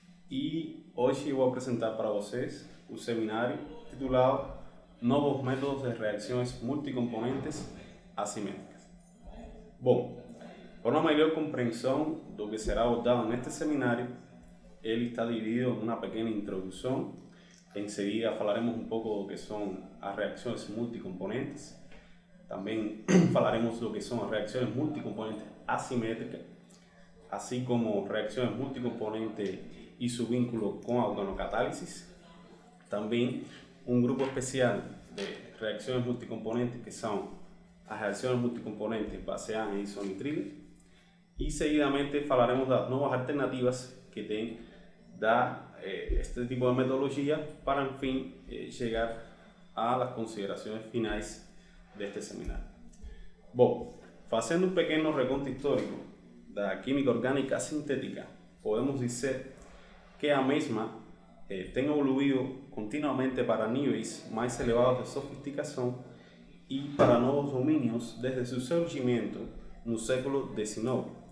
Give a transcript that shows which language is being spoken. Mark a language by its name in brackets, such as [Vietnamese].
[Portuguese] E hoje eu vou apresentar para vocês o seminário titulado Novos Métodos de Reacções Multicomponentes Assimétricas. Bom, para uma melhor compreensão do que será abordado neste seminário, ele está dividido [Spanish] en una pequeña introducción. Enseguida falaremos un poco de lo que son las reacciones multicomponentes. También falaremos de lo que son las reacciones multicomponentes asimétricas, así como reacciones multicomponentes y su vínculo con organocatálisis. También un grupo especial de reacciones multicomponentes que son las reacciones multicomponentes baseadas en isonitrilo. Y seguidamente falaremos de las nuevas alternativas que tienen este tipo de metodología para, en fin, llegar a las consideraciones finales de este seminario. [Portuguese] Bom, fazendo um pequeno reconto histórico da química orgânica sintética, podemos dizer que a mesma tem evoluído continuamente para níveis mais elevados de sofisticação e para novos domínios desde seu surgimento no século XIX.